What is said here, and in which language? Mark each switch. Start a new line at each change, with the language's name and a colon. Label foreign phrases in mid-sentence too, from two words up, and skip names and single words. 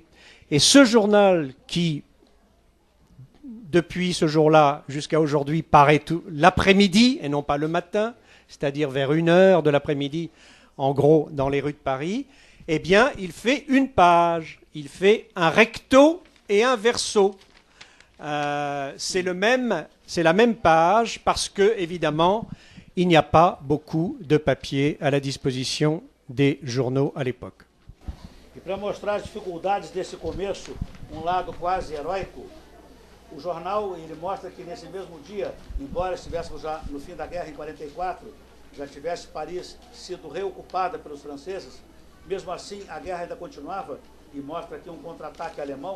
French: Et ce journal qui, depuis ce jour-là jusqu'à aujourd'hui, paraît l'après-midi et non pas le matin, c'est-à-dire vers 1h de l'après-midi, en gros, dans les rues de Paris, eh bien, il fait une page. Il fait un recto et un verso. C'est la même page parce que, évidemment, il n'y a pas beaucoup de papier à la disposition des journaux à l'époque.
Portuguese: E para mostrar as dificuldades desse começo, lado quase heróico, o jornal ele mostra que nesse mesmo dia, embora estivéssemos já no fim da guerra em 44, já tivesse Paris sido reocupada pelos franceses, mesmo assim a guerra ainda continuava, e mostra aqui um contra-ataque alemão.